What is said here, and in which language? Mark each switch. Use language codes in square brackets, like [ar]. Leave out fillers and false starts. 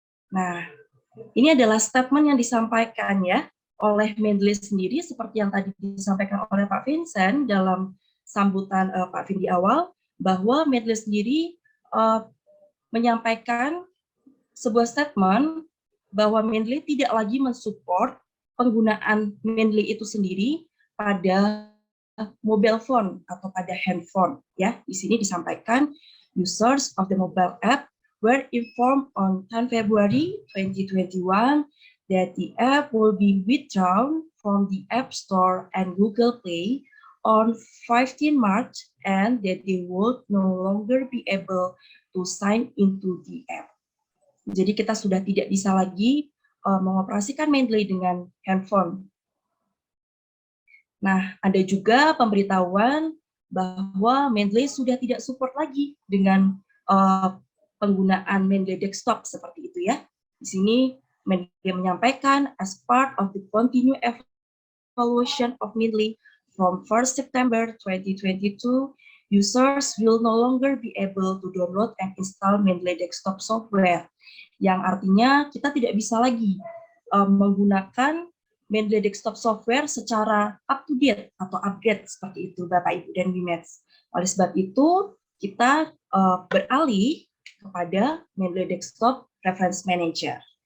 [id] Nah, ini adalah statement yang disampaikan ya oleh Mendeley sendiri, seperti yang tadi disampaikan oleh Pak Vincent dalam sambutan Pak Vin di awal, bahwa Mendeley sendiri menyampaikan sebuah statement bahwa Mendeley tidak lagi mensupport penggunaan Mendeley itu sendiri pada mobile phone atau pada handphone. Ya, di sini disampaikan [en] users of the mobile app were informed on 10 February 2021 that the app will be withdrawn from the App Store and Google Play on 15 March and that they would no longer be able to sign into the app. [id] Jadi kita sudah tidak bisa lagi mengoperasikan Mendeley dengan handphone. Nah, ada juga pemberitahuan bahwa Mendeley sudah tidak support lagi dengan penggunaan Mendeley desktop seperti itu ya. Di sini Mendeley menyampaikan [en] as part of the continued evaluation of Mendeley from 1 September 2022, users will no longer be able to download and install Mendeley desktop software. [id] Yang artinya kita tidak bisa lagi menggunakan Mendeley desktop software secara up to date atau upgrade seperti itu Bapak Ibu dan WIMEDS. Oleh sebab itu kita beralih kepada Mendeley desktop reference manager.